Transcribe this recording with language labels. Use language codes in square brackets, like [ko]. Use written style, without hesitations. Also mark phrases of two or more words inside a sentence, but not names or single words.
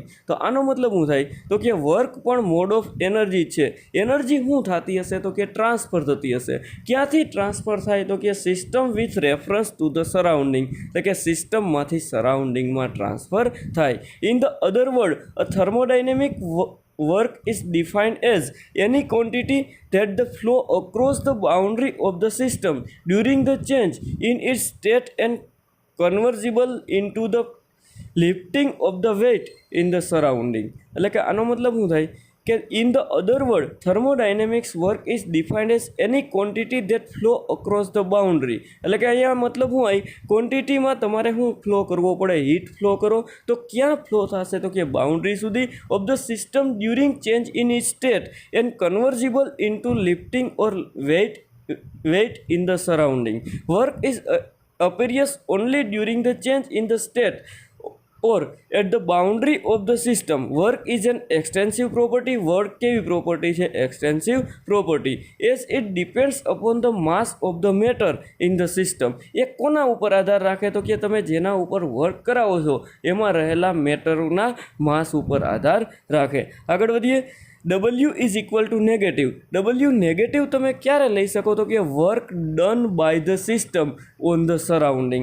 [gu] તો આનો મતલબ શું થાય? તો કે વર્ક પણ [en] mode of energy [gu] છે. એનર્જી શું થતી હશે? તો કે ટ્રાન્સફર થતી હશે. ક્યાંથી ટ્રાન્સફર થાય? તો કે [en] system with reference to the surrounding, [gu] એટલે કે સિસ્ટમમાંથી સરાઉન્ડિંગમાં ટ્રાન્સફર થાય. [en] In the other word, a thermodynamic work is defined as any quantity that the flow across the boundary of the system during the change in its state and convertible into the lifting of the weight in the surrounding. [gu] એટલે કે આનો મતલબ શું થાય કે [en] in the other word thermodynamics work is defined as any quantity that flow across the boundary. [gu] એટલે કે અહીંયા મતલબ શું આવી? ક્વોન્ટિટીમાં તમારે શું ફ્લો કરવો પડે? [en] heat flow [gu] કરો. તો ક્યાં ફ્લો થશે? તો કે બાઉન્ડ્રી સુધી [en] of the system during change in it state and convertible into lifting or weight in the surrounding. Work is appears only during the change in the state or at the boundary of the system. Work is an extensive property. [gu] Work કેવી પ્રોપર્ટી છે? [en] extensive property. as it depends upon the mass of the matter in the system. [gu] એ કોના ઉપર આધાર રાખે? તો કે તમે જેના ઉપર વર્ક કરાવો છો એમાં રહેલા મેટરના માસ ઉપર આધાર રાખે. આગળ વધીએ. [en] W is equal to negative. [gu] W નેગેટિવ તમે ક્યારે લઈ શકો? તો કે [en] work done by the system on the surrounding.